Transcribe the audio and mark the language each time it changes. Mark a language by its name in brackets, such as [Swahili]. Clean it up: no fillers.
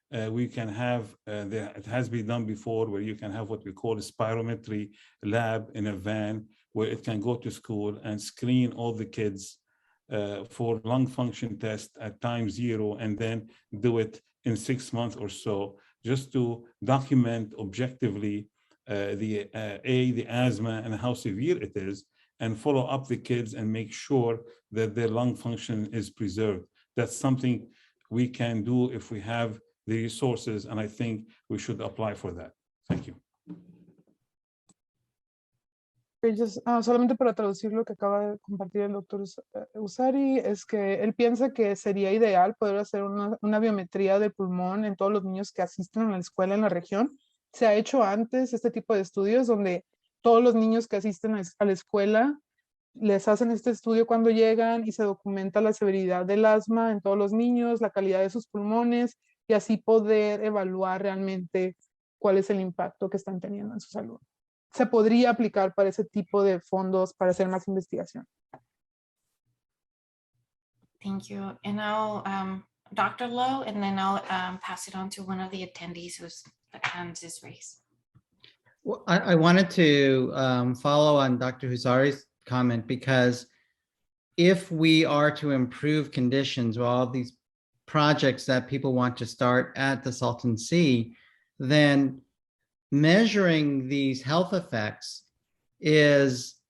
[English] We can have, it has been done before, where you can have what we call a spirometry lab in a van, where it can go to school and screen all the kids for lung function test at time 0, and then do it in 6 months or so, just to document objectively the asthma and how severe it is, and follow up the kids and make sure that their lung function is preserved. That's something we can do if we have the resources, and I think we should apply for that. Thank you. [Spanish] Solamente para traducir lo que acaba de compartir el doctor Usari, es que él piensa que sería ideal poder hacer una biometría del pulmón en todos los niños que asisten a la escuela en la región. Se ha hecho antes este tipo de estudios donde todos los niños que asisten a la escuela les hacen este estudio cuando llegan, y se documenta la severidad del asma en todos los niños, la calidad de sus pulmones, y así poder evaluar realmente cuál es el impacto que están teniendo en su salud. Se podría aplicar para ese tipo de fondos para hacer más investigación. [English] Thank you. And now, Dr. Lowe, and then I'll pass it on to one of the attendees whose hand is raised. Well, I wanted to follow on Dr. Huzari's comment, because if we are to improve conditions with all these projects that people want to start at the Salton Sea, then measuring these health effects is